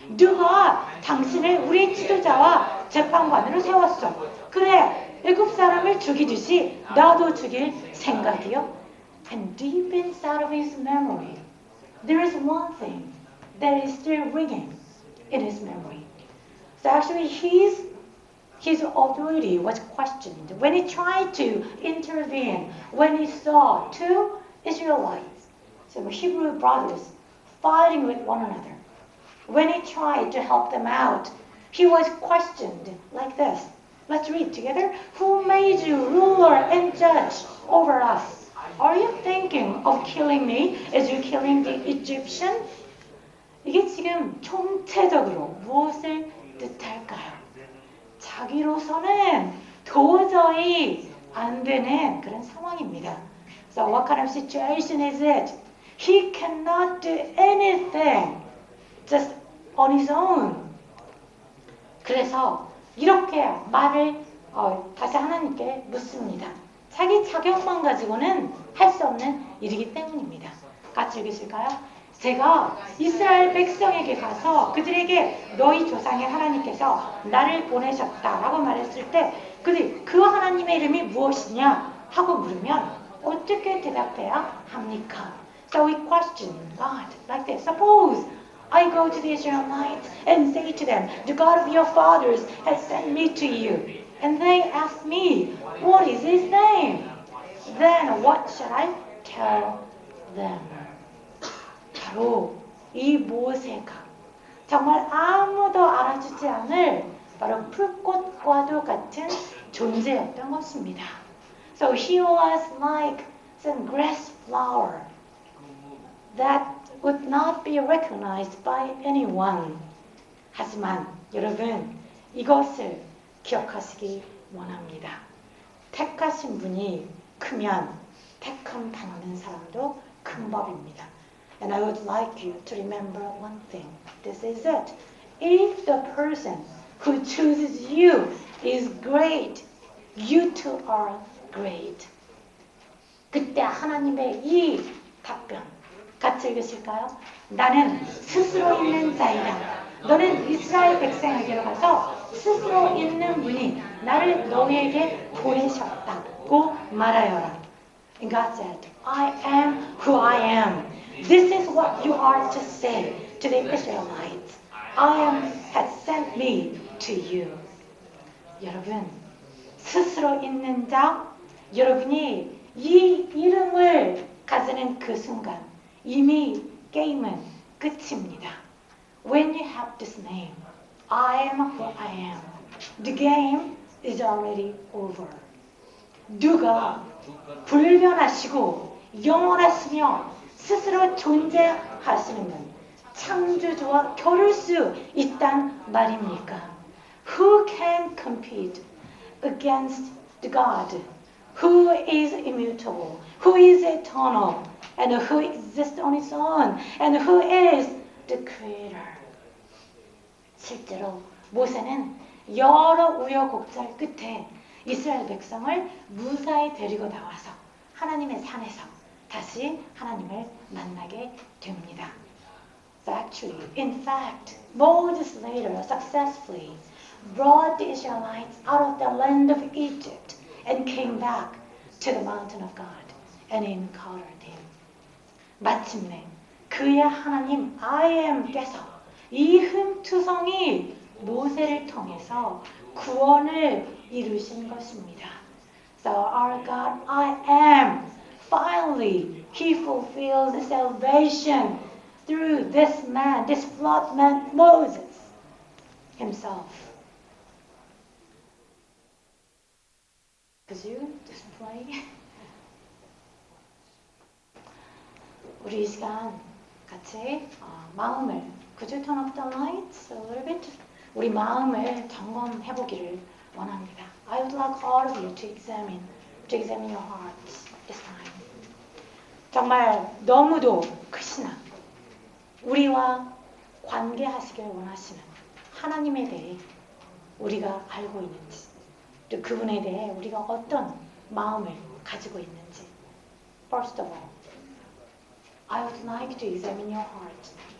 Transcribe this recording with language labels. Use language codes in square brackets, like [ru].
[ko] 누가 당신을 우리 지도자와 재판관으로 세웠어. 그래, 애굽 사람을 죽이듯이 나도 죽일 생각이요. [en] And deep inside of his memory, there is one thing that is still ringing in his memory. So actually his authority was questioned when he tried to intervene, when he saw two Israelites, so Hebrew brothers, fighting with one another. When he tried to help them out, he was questioned like this. Let's read together. Who made you ruler and judge over us? Are you thinking of killing me as you're killing the Egyptian? [ko] 이게 지금 총체적으로 무엇을 뜻할까요? 자기로서는 도저히 안 되는 그런 상황입니다. [en] So what kind of situation is it? He cannot do anything just on his own. [ko] 그래서 이렇게 말을 다시 하나님께 묻습니다. 자기 자격만 가지고는 할 수 없는 일이기 때문입니다. 같이 읽으실까요? 제가 이스라엘 백성에게 가서 그들에게 너희 조상의 하나님께서 나를 보내셨다라고 말했을 때 그들이 그 하나님의 이름이 무엇이냐 하고 물으면 어떻게 대답해야 합니까? [en] So we question God like this. Suppose I go to the Israelites and say to them, the God of your fathers has sent me to you. And they ask me, what is his name? Then what shall I tell them. [ko] 바로 이 모세가 정말 아무도 알아주지 않을 바로 풀꽃과도 같은 존재였던 것입니다. [en] So he was like some grass flower that would not be recognized by anyone. [ko] 하지만 여러분 이것을 기억하시기 원합니다. 택하신 분이 크면 택함 받는 사람도 큰 법입니다. [en] And I would like you to remember one thing. This is it. If the person who chooses you is great, you too are great. [ko] 그때 하나님의 이 답변 같이 읽으실까요? 나는 스스로 있는 자이다. 너는 이스라엘 백성에게로 가서 스스로 있는 분이 나를 너희에게 보내셨다고 말하여라. [en] And God said, I am who I am. This is what you are to say to the Israelites. I am has sent me to you. [ko] 여러분, 스스로 있는 자, 여러분이 이 이름을 가지는 그 순간 이미 게임은 끝입니다. [en] When you have this name, I am who I am. The game is already over. [ko] 누가 불변하시고 영원하시며 스스로 존재하시는 분, 창조주와 겨룰 수 있단 말입니까? [en] Who can compete against the God who is immutable, who is eternal, and who exists on his own, and who is the creator? [ko] 실제로 모세는 여러 우여곡절 끝에 이스라엘 백성을 무사히 데리고 나와서 하나님의 산에서 다시 하나님을 만나게 됩니다. [en] So actually, in fact, Moses later successfully brought the Israelites out of the land of Egypt and came back to the mountain of God and encountered him. [ko] 마침내 그의 하나님 I am께서 이 흠투성이 모세를 통해서 구원을 이루신 것입니다. [en] So our God I am, finally he fulfilled salvation through this man, this flawed man Moses himself. Could you display? [ko] 우리 이 시간 같이 마음을 [en] Could you turn off the lights a little bit? [ko] 우리 마음을 점검해 보기를 원합니다. [en] I would like all of you to examine your hearts this time. [ko] 정말 너무도 크시나 우리와 관계하시길 원하시는 하나님에 대해 우리가 알고 있는지 또 그분에 대해 우리가 어떤 마음을 가지고 있는지 [en] First of all, I would like to examine your heart